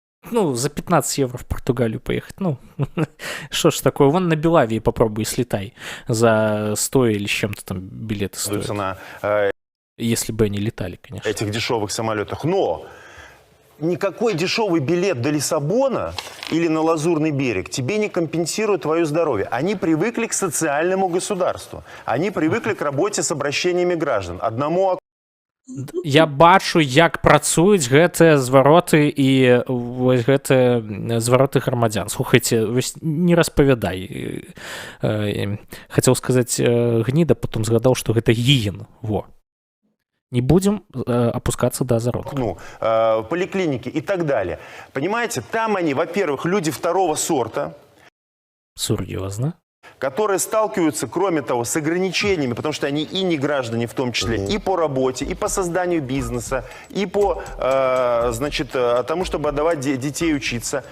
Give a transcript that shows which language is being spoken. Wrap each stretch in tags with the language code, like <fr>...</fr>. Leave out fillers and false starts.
<ru>Ну, за 15 евро в Португалию поехать, ну, что ж такое, вон на Белавии попробуй слетай, за 100 или с чем-то там билеты стоят, если бы они летали, конечно. Этих дешевых самолетах, но никакой дешевый билет до Лиссабона или на Лазурный берег тебе не компенсирует твое здоровье. Они привыкли к социальному государству, они привыкли к работе с обращениями граждан, одному.</ru> <be>Я бачу, як працуюць гэтыя звароты і вось гэтыя звароты грамадзян. Слухайце, вось не распавядай. Хацеў сказаць гніда, потом згадаў, што гэта гіен. Во.</be> <ru>Не будем опускаться до зародка. Ну, поликлиники и так далее. Понимаете, там они, во-первых, люди второго сорта. Серьезно? Которые сталкиваются, кроме того, с ограничениями, потому что они и не граждане в том числе, и по работе, и по созданию бизнеса, и по, тому, чтобы отдавать детей учиться.</ru>